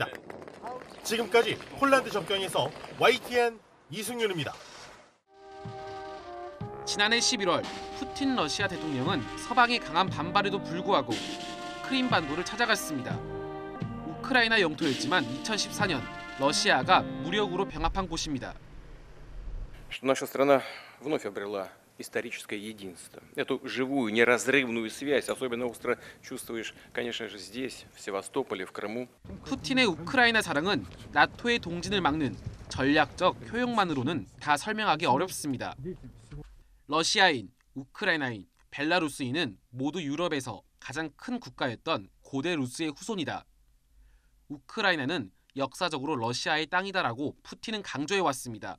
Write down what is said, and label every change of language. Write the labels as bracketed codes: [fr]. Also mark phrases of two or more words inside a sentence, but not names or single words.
[ko] 지금까지 폴란드 접경에서 YTN 이승윤입니다. 지난해 11월 푸틴 러시아 대통령은 서방의 강한 반발에도 불구하고 크림반도를 찾아갔습니다. 우크라이나 영토였지만 2014년 러시아가 무력으로 병합한 곳입니다. [ru] Наша страна вновь обрела историческое единство. Эту живую, неразрывную связь особенно остро чувствуешь, конечно же, здесь, в Севастополе, в Крыму. [ko] 푸틴의 우크라이나 자랑은 나토의 동진을 막는 전략적 효용만으로는 다 설명하기 어렵습니다. 러시아인, 우크라이나인, 벨라루스인은 모두 유럽에서 가장 큰 국가였던 고대 루스의 후손이다. 우크라이나는 역사적으로 러시아의 땅이다라고 푸틴은 강조해왔습니다.